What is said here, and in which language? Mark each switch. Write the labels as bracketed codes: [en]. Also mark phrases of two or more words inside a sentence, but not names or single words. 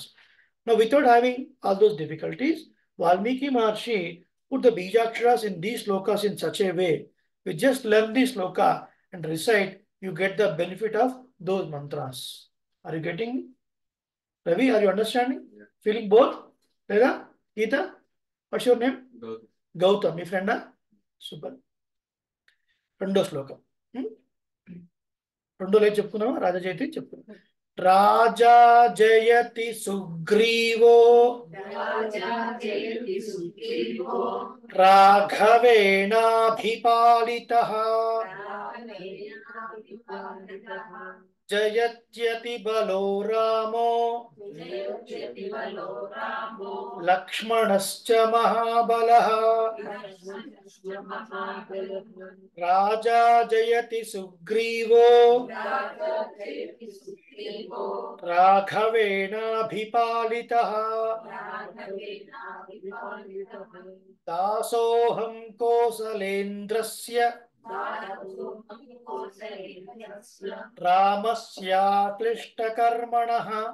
[en] Now, without having all those difficulties, Valmiki Maharshi put the bijaksharas in these slokas in such a way, we just learn the sloka and recite, you get the benefit of those mantras. Are you getting? Ravi, are you understanding? Yeah. Feeling both? Leda? Geeta? What's your name? Gautam. Gautam, my friend? Super. [te] రెండో శ్లోకం. రెండో లైన్ చెప్పుకున్నావా? రాజా జయతి చెప్పుకున్నా. [sa] రాజా జయతి సుగ్రీవో రాఘవేణాభిపాలితః जयत्यति बलो रामो लक्ष्मणश्च महाबलः राजा जयति सुग्रीवो राघवेणाभिपालितः दासोऽहं कोसलेन्द्रस्य रामस्याक्लिष्टकर्मणः